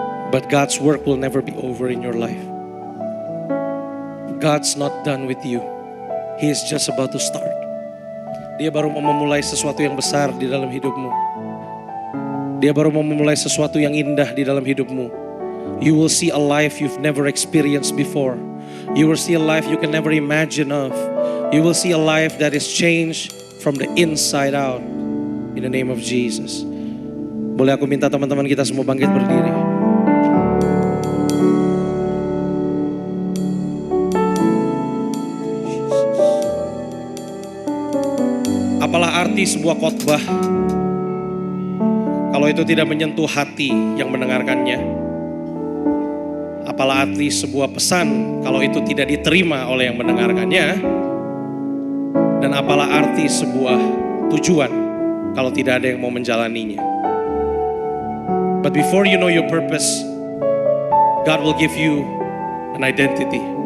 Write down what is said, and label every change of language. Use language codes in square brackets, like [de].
[en] But God's work will never be over in your life. God's not done with you. He is just about to start. [id] Dia baru mau memulai sesuatu yang besar di dalam hidupmu. Dia baru mau memulai sesuatu yang indah di dalam hidupmu. [en] You will see a life you've never experienced before. You will see a life you can never imagine of. You will see a life that is changed from the inside out. In the name of Jesus. [id] Boleh aku minta teman-teman kita semua bangkit berdiri. Apalah arti sebuah khotbah kalau itu tidak menyentuh hati yang mendengarkannya? Apalah arti sebuah pesan kalau itu tidak diterima oleh yang mendengarkannya? Dan apalah arti sebuah tujuan kalau tidak ada yang mau menjalaninya? [en] But before you know your purpose, God will give you an identity.